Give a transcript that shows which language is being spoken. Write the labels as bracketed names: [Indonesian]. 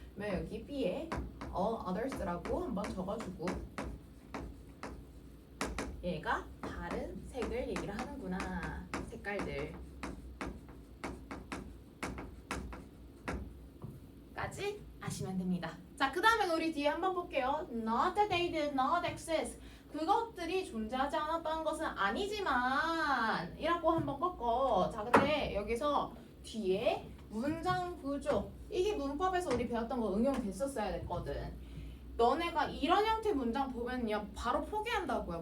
[Korean] 그러면 여기 B에 all others라고 한번 적어주고 얘가 다른 색을 얘기를 하는구나. 색깔들. 까지 아시면 됩니다. 자, 그 다음에 우리 뒤에 한번 볼게요. [English] Not that they did not exist. [Korean] 그것들이 존재하지 않았다는 것은 아니지만 이라고 한번 꺾어. 자, 근데 여기서 뒤에 문장 구조 이게 문법에서 우리 배웠던 거 응용됐었어야 됐거든. 너네가 이런 형태 문장 보면요 바로 포기한다고요.